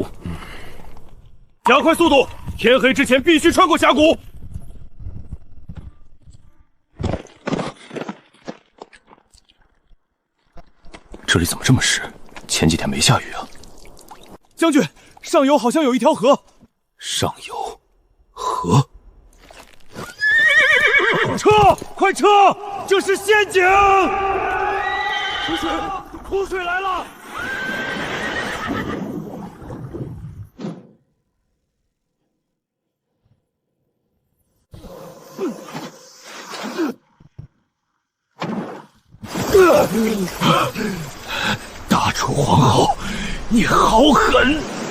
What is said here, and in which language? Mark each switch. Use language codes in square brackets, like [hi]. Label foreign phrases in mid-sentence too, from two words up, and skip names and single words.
[zh] 加快速度，天黑之前必須穿過峽谷。這裡怎麼這麼濕？前幾天沒下雨啊！將軍，上游好像有一條河。上游，河。撤！快撤！這是陷阱！苦水來了！大楚皇后，你好狠！